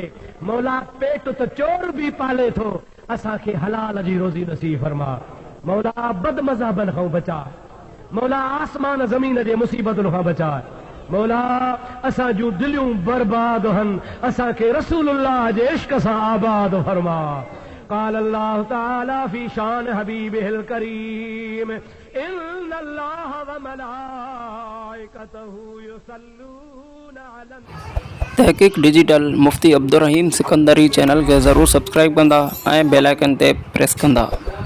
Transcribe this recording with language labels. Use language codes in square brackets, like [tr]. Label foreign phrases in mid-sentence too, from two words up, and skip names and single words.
[sd] मौला पेट त चोर बि पाले थो, असांखे हलाल जी रोज़ी नसीब फरमा। मौला बदमज़हबन खां बचा, मौला आसमान ज़मीन जे मुसीबतुनि खां बचा। मौला असां जूं दिलियूं बर्बाद हन, असांखे रसूलुल्लाह जे इश्क सां आबाद फरमा। [ar] قال الله تعالى في شان حبيبه الكريم إن الله وملائكته يصلون على [sd] तहक़ीक़ डिजिटल मुफ्ती अब्दुर्रहीम सिकंदरी चैनल खे ज़रूरु सब्सक्राइब कंदा ऐं [en] bell icon [sd] ते प्रेस कंदा।